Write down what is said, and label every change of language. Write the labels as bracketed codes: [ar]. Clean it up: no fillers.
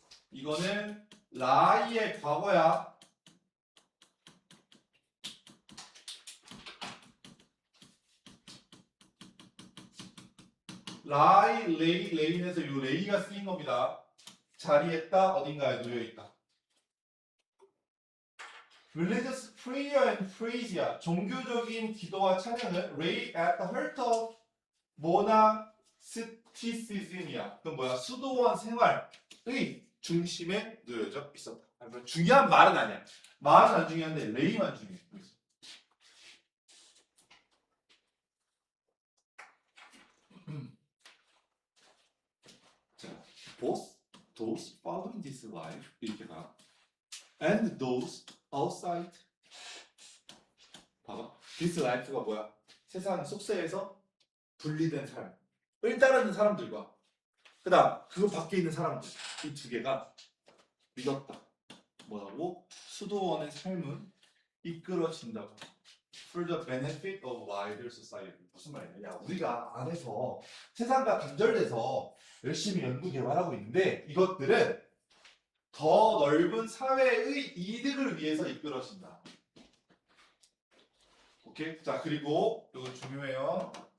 [ko] 이거는 라이의 과거야. 레인에서 이 레이가 쓰인 겁니다. 자리했다, 어딘가에 놓여있다. [en] Religious prayer and praise야. [ko] 종교적인 기도와 찬양은 [en] lay at the heart of monasticism이야. [ko] 그건 뭐야? 수도원 생활의 중심에 놓여져 있었다. 중요한 말은 아니야. 말은 안 중요한데 레이만 중요해. [en] 자, both those following this life [ko] 이렇게 가. [en] And those outside. [ko] 봐봐. This life가 뭐야? 세상 속세에서 분리된 삶을 따르는 사람들과 그다음 그 밖에 있는 사람들 이 두 개가 믿었다. 뭐라고? 수도원의 삶은 이끌어진다고. [en] For the benefit of wider society. [ko] 무슨 말이냐? 야, 우리가 안에서 세상과 단절돼서 열심히 연구 개발하고 있는데 이것들은 더 넓은 사회의 이득을 위해서 이끌어진다. 오케이? 자, 그리고 이거 중요해요.